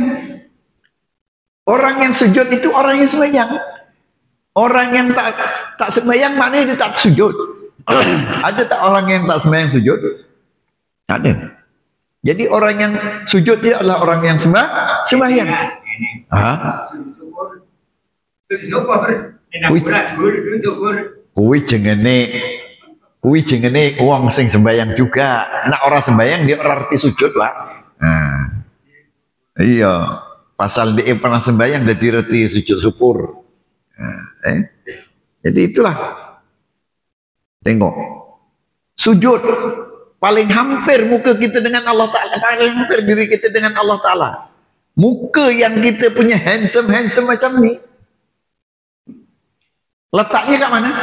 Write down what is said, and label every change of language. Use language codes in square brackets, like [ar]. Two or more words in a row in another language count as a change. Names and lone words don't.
[ms] Orang yang sujud itu orang yang sembahyang. Orang yang tak sembahyang maknanya dia tak sujud. Ada tak orang yang tak sembahyang sujud? Ada. Jadi orang yang sujud dia adalah orang yang sembahyang. [jv] Kuwi jengene wong sing sembahyang juga. Nek ora sembahyang dia ora arti sujud, Pak. Iya, pasal dia pernah sembahyang dadi reti sujud syukur. [ms] Jadi itulah. Tengok. Sujud paling hampir muka kita dengan Allah Ta'ala, paling hampir diri kita dengan Allah Ta'ala. Muka yang kita punya handsome macam ni, letaknya kat mana?